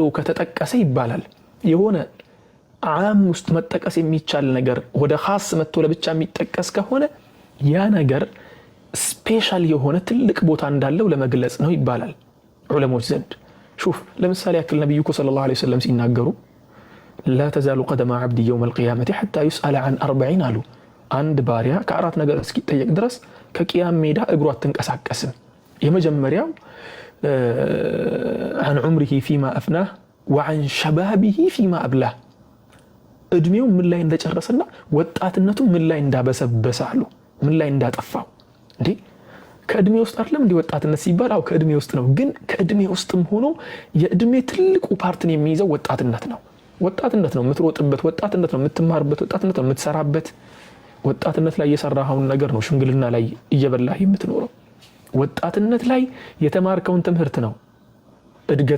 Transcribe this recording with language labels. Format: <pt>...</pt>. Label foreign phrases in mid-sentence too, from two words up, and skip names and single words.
<am>ከተጠቀሰ ይባላል የሆነ ዓም ውስጥ መጠቀስ የሚቻል ነገር ወደ ኻስ መጥቶ ለብቻ የሚጠቀስ ከሆነ ያ ነገር ስፔሻል የሆነ ትልቅ ቦታ እንዳለው ለመግለጽ ነው ይባላል ዑለሞች ዘንድ شوف ለምሳሌ ያክል ነብዩ</am> <ar>صلى الله عليه وسلم</ar> <am>ሲናገሩ</am> <ar>لا تزال قدم عبد يوم القيامه حتى يسأل عن</ar> <am>40 አሉ አንድ ባሪያ ከአራት ነገር እስኪጠየቅ ድረስ ከቂያም ሜዳ እግሩ አትንቀሳቀስም የመጀመሪያው</am> <ar>عن عمره فيما افناه وعن شبابه فيما ابلاه</ar> <am>እድሜው ምን ላይ እንደጨረሰና ወጣትነቱ ምን ላይ እንዳበሰበሰ አሉ ምን ላይ እንዳጠፋው እንዴ ከእድሜ ውስጥ አይደለም እንዴ ወጣትነት ሲባል አው ከእድሜ ውስጥ ነው ግን ከእድሜ ውስጥም ሆኖ የእድሜ ትልቁ ፓርትን የሚይዘው ወጣትነት ነው የምትሮጥበት ወጣትነት ነው የምትማርበት ወጣትነት ነው የምትሰራበት ወጣትነት ላይ የሰራኸውን ነገር ነው ሽምግልና ላይ እየበላህ የምትኖረው ወጣትነት ላይ የተማርከውን ትምህርት ነው እድገት</am>